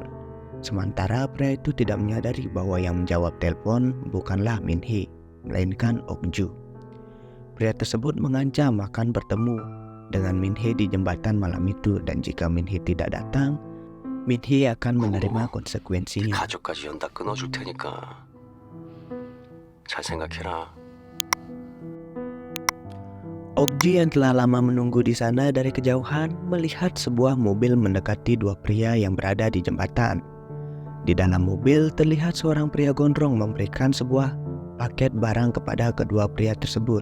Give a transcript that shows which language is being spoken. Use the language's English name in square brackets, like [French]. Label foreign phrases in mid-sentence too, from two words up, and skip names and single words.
[Indonesian] Sementara pria itu tidak menyadari bahwa yang menjawab telepon bukanlah Min-hee, melainkan Okju. Pria tersebut mengancam akan bertemu dengan Min-hee di jembatan malam itu, dan jika Min-hee tidak datang, Min-hee akan menerima konsekuensinya. [Korean] 가족까지 연다 끊어줄 테니까 잘 생각해라. [Indonesian] Okju yang telah lama menunggu di sana dari kejauhan melihat sebuah mobil mendekati 2 pria yang berada di jembatan. Di dalam mobil terlihat seorang pria gondrong memberikan sebuah paket barang kepada kedua pria tersebut.